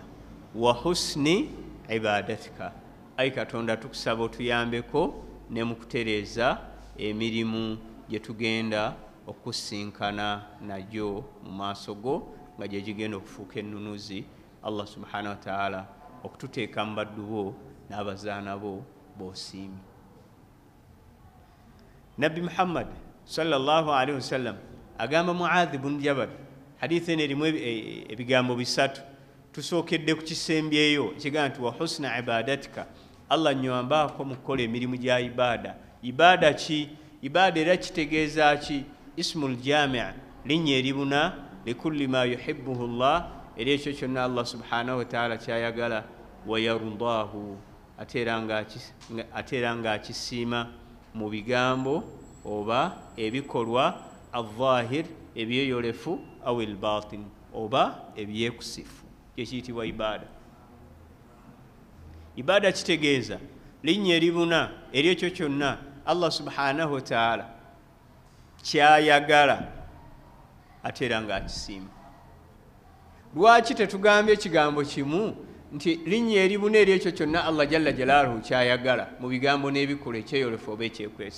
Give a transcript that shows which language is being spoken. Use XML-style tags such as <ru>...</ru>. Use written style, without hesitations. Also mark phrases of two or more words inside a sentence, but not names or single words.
<ar>وحسن عبادتك,</ar> <lg>ayi Katonda tukusaba otuyambeko ne mu kutereeza emirimu gye tugenda okusinkana nagyo mu maaso go nga gye gigenda okufuuka ennunuzi. Allah</lg> <ar>سبحانه وتعالى</ar> <lg>okututeeka mu baddu bo n'abazaana bo b'osiimye. Nabbi Muhammad</lg> <ar>صلى الله عليه وسلم</ar> <lg>agamba Muadh ibn Jabal, hadithi eno erimu ebigambo bisatu. Tusookedde ku kisembyeyo ekigamba nti</lg> <ar>وحسن عبادتك,</ar> <lg>Allah nnyambaako mu kukola emirimu gya ibada. Ibada ki? Ibada era kitegeeza ki?</lg> <ar>اسم جامع'</ar> <lg>linnya eribuna</lg> <ar>لكل ما يحبه الله,</ar> <lg>era ekyo kyonna Allah</lg> <ar>سبحانه وتعالى</ar> <lg>kyayagala.</lg> <ar>ويرضاه,</ar> <lg>ate era nga akisiima mu bigambo oba ebikolwa, al-zahir ebyeyolefu,</lg> <ar>أو الباطن</ar> <lg>oba ebyekusifu, kyekiyitibwa ibada. Ibada kitegeeza linnya eribuna eri ekyo kyonna Allah</lg> <ar>سبحانه وتعالى</ar> <lg>kyayagala ate era nga akisiima. Lwaki tetugambye ekigambo kimu nti linnya eribuna eri ekyo kyonna Allah</lg> <ar>جل جلاله</ar> <lg>kyayagala mu bigambo n'ebikolwa, ekyeyolefu oba ekyekwesa?</lg>